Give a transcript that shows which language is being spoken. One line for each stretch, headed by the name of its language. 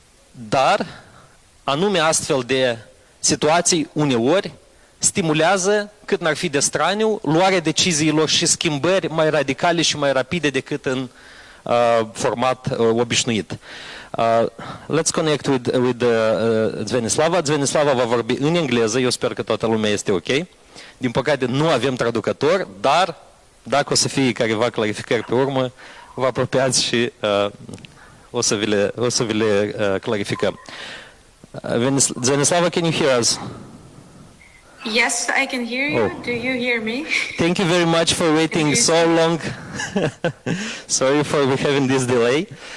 Romanian: dar anume astfel de situații uneori stimulează, cât n-ar fi de straniu, luarea deciziilor și schimbări mai radicale și mai rapide decât în format obișnuit.
English: Let's connect with Dzvenyslava.
Romanian: Dzvenyslava va vorbi în engleză, eu sper că toată lumea este ok. Din păcate nu avem traducător, dar dacă o să fie careva clarificări pe urmă, vă apropiați și o să vi le clarificăm.
English: Dzvenyslava, can you hear us? Yes, I can hear you. Do you hear me? Thank you very much for waiting so long. Sorry for having this delay.